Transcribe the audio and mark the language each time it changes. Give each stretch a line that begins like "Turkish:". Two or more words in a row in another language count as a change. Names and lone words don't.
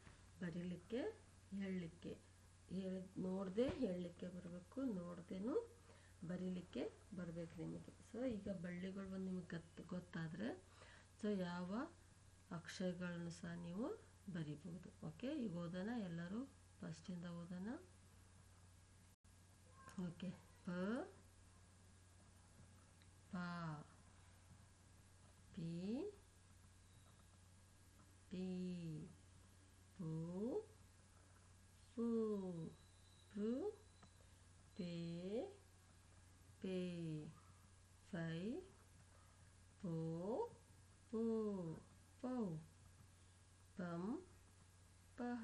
Kannada: ಫಸ್ಟು ಬರೀಲಿಕ್ಕೆ ಹೇಳಲಿಕ್ಕೆ ನೋಡದೆ ಹೇಳಲಿಕ್ಕೆ ಬರಬೇಕು, ನೋಡ್ದೇನು ಬರೀಲಿಕ್ಕೆ ಬರಬೇಕು ನಿಮಗೆ. ಸೊ ಈಗ ಬಳ್ಳಿಗಳು ಒಂದು ನಿಮಗೆ ಗೊತ್ತಾದರೆ ಸೊ ಯಾವ ಅಕ್ಷರಗಳನ್ನು ಸಹ ನೀವು ಬರಿಬೋದು. ಓಕೆ, ಈಗ ಓದೋಣ, ಎಲ್ಲರೂ ಫಸ್ಟಿಂದ ಓದೋಣ. ಓಕೆ, ಪ ಪಾ ಪಿ ಪಿ ಪೂ ಪೂ ಪೃ ಪೇ ಪೇ ಫೈ ಪೋ ಪೂ ಪೌ ಪಂ ಪಹ.